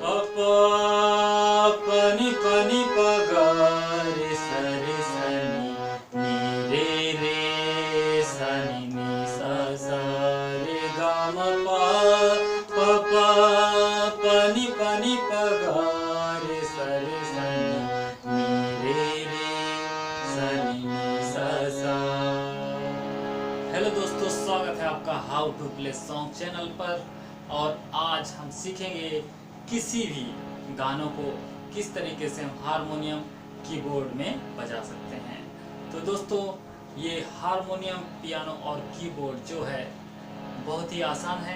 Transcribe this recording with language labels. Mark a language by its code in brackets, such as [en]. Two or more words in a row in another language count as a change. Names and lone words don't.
[hi] पनी पनी प ग रे स रे स नि नि रे रे स नि नि स स रे ग म प प पनी पनी प ग रे स नि नि रे रे स नि नि स स। हेलो दोस्तों, स्वागत है आपका हाउ टू प्ले सॉन्ग चैनल पर। और आज हम सीखेंगे किसी भी गानों को किस तरीके से हम हारमोनियम कीबोर्ड में बजा सकते हैं। तो दोस्तों, ये हारमोनियम, पियानो और कीबोर्ड जो है बहुत ही आसान है।